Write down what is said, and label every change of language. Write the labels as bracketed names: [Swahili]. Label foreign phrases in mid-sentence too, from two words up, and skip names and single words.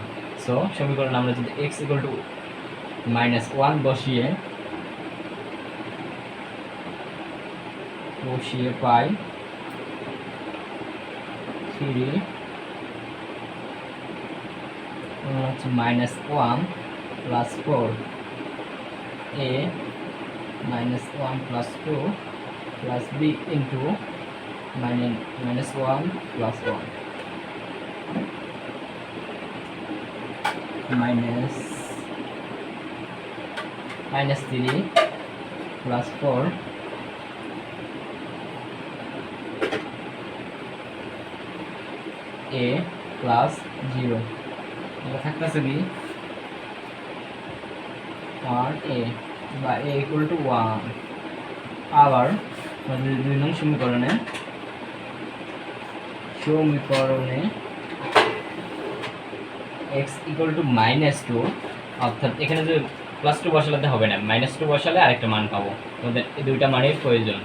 [Bangla] সো সমীকরণ আমরা যদি x = -1 বসিয়ে পাই 3 হচ্ছে -1 + 4 a -1 + 2 [English] plus b into [Bangla] -1 plus 1 [English] -3 plus 4 a plus 0, [Bangla] এটা থাকতেছে কি 1a বা a = 1। আবার 2 নং সমীকরণে x = -2, অর্থাৎ এখানে যে +2 বসালে হবে না, -2 বসালে আরেকটা মান পাবো, আমাদের এই দুইটা মানের প্রয়োজন।